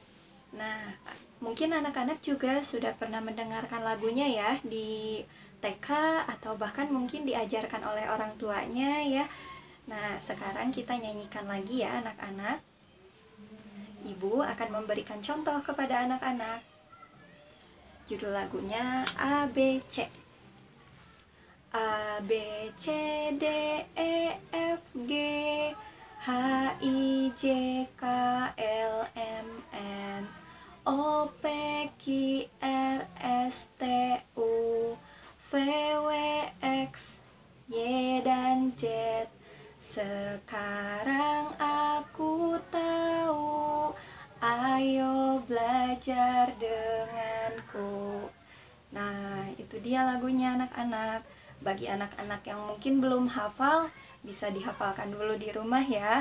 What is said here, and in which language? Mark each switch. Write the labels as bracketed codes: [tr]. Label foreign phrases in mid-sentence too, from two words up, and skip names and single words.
[id] Nah, mungkin anak-anak juga sudah pernah mendengarkan lagunya ya di TK atau bahkan mungkin diajarkan oleh orang tuanya ya. Nah, sekarang kita nyanyikan lagi ya anak-anak. Ibu akan memberikan contoh kepada anak-anak. Judul lagunya ABC. [en] A, B, C, D, E, F, G, H, I, J, K, L, M, N, O, P, Q, R, S, T, U, V, W, X, Y, [id] dan Z. Sekarang aku tahu, ayo belajar denganku. Nah, itu dia lagunya anak-anak. Bagi anak-anak yang mungkin belum hafal, bisa dihafalkan dulu di rumah ya.